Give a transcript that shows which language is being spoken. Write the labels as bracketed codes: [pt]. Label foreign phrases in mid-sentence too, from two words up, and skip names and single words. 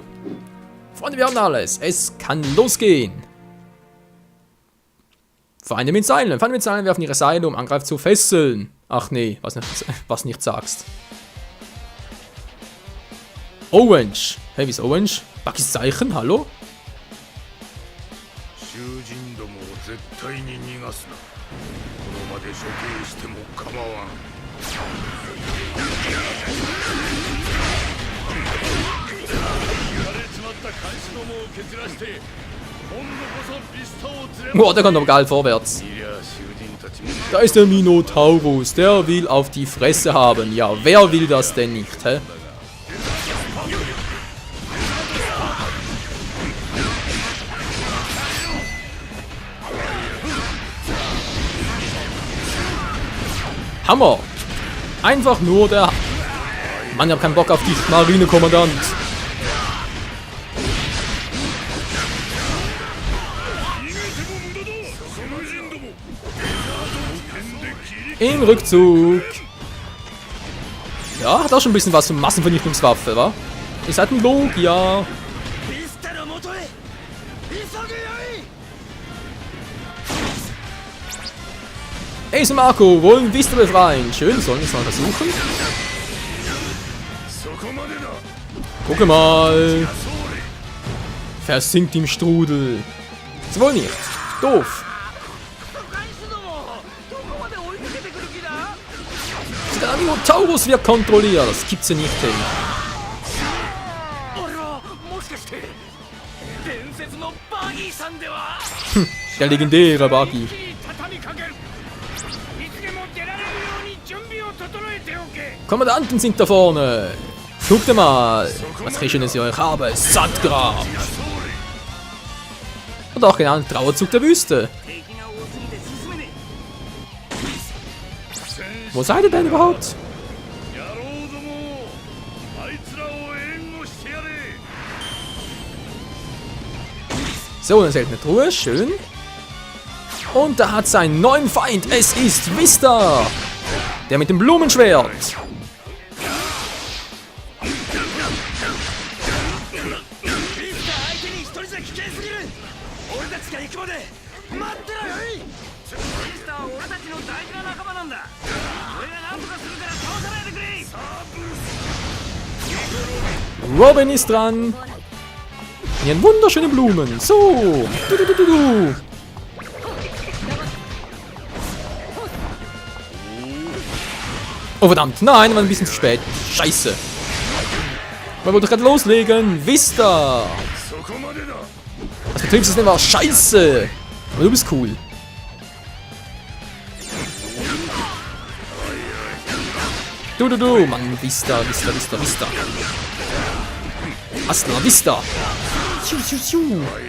[de] Freunde, wir haben alles. Es kann losgehen. Feinde mit Seilen. Feinde mit Seilen werfen ihre Seile, um Angreifer zu fesseln. Ach nee, was nicht sagst. Orange. Hey, wie ist Orange? Buckys Zeichen, hallo? [ja] 囚人どもを絶対に逃がすな。このまで処刑しても構わん。やられちまった監視どもを蹴散らして、今度こそビスタを連れ [de] Boah, der kommt aber geil vorwärts. [ja] いや囚人たちも [de] Da ist der Minotaurus, der will auf die Fresse haben. Ja, wer will das denn nicht, hä? Hammer! Einfach nur der... Mann, ich hab keinen Bock auf die Marinekommandant. Im Rückzug. Ja, hat auch schon ein bisschen was für Massenvernichtungswaffe, wa? Ihr seid ein Logia. [ja] ビスタの元へ急げよい [de] Ace und Marco wollen Vista befreien. Schön, sollen wir es mal versuchen? [ja] そこまでだ。 [de] Gucke mal. Versinkt im Strudel. Das wohl nicht. Doof. [ja] 監視どもどこまで追いかけてくる気だ [de] Der Minotaurus wird kontrolliert. Das gibt's ja nicht hin. [ja] 俺はもしかして伝説のバギーさんでは [de] Der legendäre Buggy. [ja] 畳みかけるいつでも出られるように準備を整えておけ [de] Kommandanten sind da vorne. Guckt mal, was ich Schönes ich euch habe. Sandgrab. Und auch genau ein Trauerzug der Wüste. [ja] 敵が多すぎて進めね [de] Wo seid ihr denn überhaupt? [ja] 野郎ども、あいつらを援護してやれ。 [de] So, eine seltene Truhe. Schön. Und da hat es einen neuen Feind. Es ist Vista. Der mit dem Blumenschwert. [ja] ビスター相手に一人じゃ危険すぎる俺たちが行くまで待ってろよいビスターは俺たちの大事な仲間なんだ俺が何とかするから倒さないでくれ [de] Robin ist dran. Hier wunderschöne Blumen. So. Du. Oh verdammt, nein, war ein bisschen zu spät. Scheiße. Man wollte gerade loslegen. Vista. [ja] そこまでだ。 [de] Das Betriebssystem war scheiße. Aber du bist cool. Du. Mann, Vista. [es] Hasta la Vista. [de] Tschu.